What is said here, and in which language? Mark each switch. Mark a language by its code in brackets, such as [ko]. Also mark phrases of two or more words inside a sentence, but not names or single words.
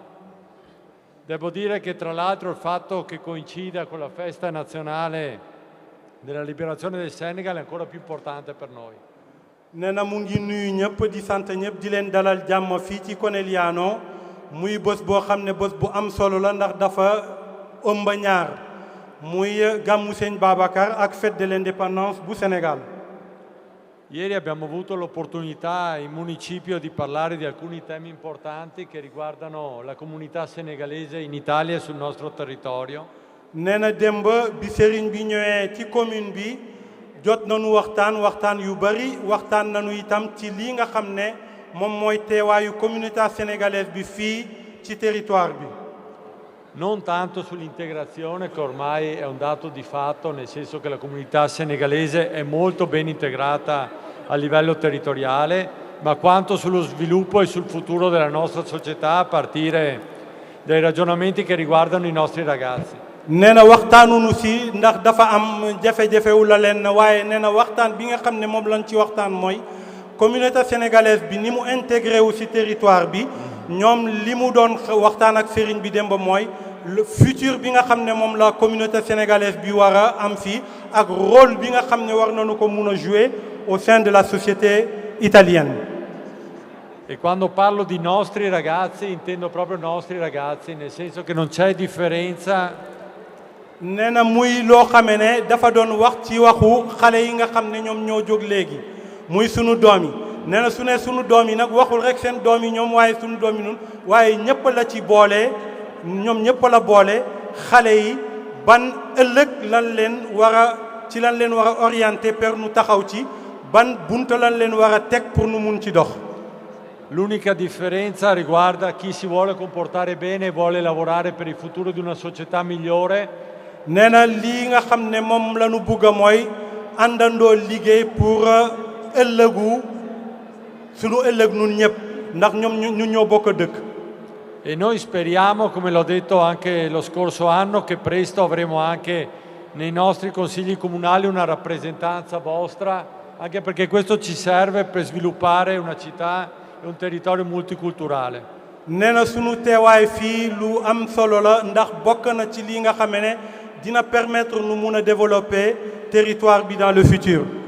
[it] Devo dire che tra l'altro il fatto che coincida con la festa nazionale della liberazione del Senegal è ancora più importante per noi. [wo] nee na mu ngi nuyu ñëpp di sant ñëpp di leen dalal jàmm fii ci Conegliano muy bés boo xam ne bés bu am solo la ndax dafa ëmb ñaar muy gàmmu Sëñ Babacar ak [fr] fête de l'indépendance [wo] bu Sénégal. [it] Ieri abbiamo avuto l'opportunità in municipio di parlare di alcuni temi importanti che riguardano la comunità senegalese in Italia e sul nostro territorio. [wo] nee na démb bi sëriñ bi ñëwee ci commune bi jot nañu waxtaan yu bari waxtaan nañu itam ci lii nga xam ne moom mooy teewaayu [fr] communauté sénégalaise [wo] bi fii ci territoire bi. [it] Non tanto sull'integrazione, che ormai è un dato di fatto, nel senso che la comunità senegalese è molto ben integrata a livello territoriale, ma quanto sullo sviluppo e sul futuro della nostra società a partire dai ragionamenti che riguardano i nostri ragazzi. [wo] nee na waxtaanunu si ndax dafa am jafe-jafewu la leen waaye nee na waxtaan bi nga xam ne moom lañ ci waxtaan mooy [fr] communauté sénégalaise [wo] bi ni mu intégré wu si territoire bi ñoom li mu doon waxtaan ak sëriñ bi démb mooy [fr] le futur [wo] bi nga xam ne moom la [fr] communauté sénégalaise [wo] bi war a am fii ak rôle bi nga xam ne war nañu ko mun a [fr] jouer au sein de la société italienne. [it] E quando parlo di nostri ragazzi intendo proprio nostri ragazzi, nel senso che non c'è differenza. [wo] nee na muy loo xamee ne dafa doon wax ci waxu xale yi nga xam ne ñoom ñoo jóg léegi muy sunu doom yi nee na su ne sunu doom yi nag waxul rek seen doom yi ñoom waaye sunu doom yi nun waaye ñëpp la ci boole ñoom ñëpp la boole xale yi ban ëllëg lan leen war a ci lan leen war a orienté per nu taxaw ci ban bunta lan leen war a teg pour nu mun ci dox. [it] L'unica differenza riguarda chi si vuole comportare bene e vuole lavorare per il futuro di una società migliore. [wo] nee na lii nga xam ne moom la ñu bugg a mooy àndandoo liggéey pour ëllëgu sunu ëllëg nun ñëpp ndax ñoom ñu ñoo bokk dëkk. [it] E noi speriamo, come l'ho detto anche lo scorso anno, che presto avremo anche nei nostri consigli comunali una rappresentanza vostra, anche perché questo ci serve per sviluppare una città e un territorio multiculturale. [wo] nee na sunu teewaay fii lu am solo la ndax bokk na ci lii nga xam ne dina permettre nu mun a développer territoire bi [fr] dans le futur.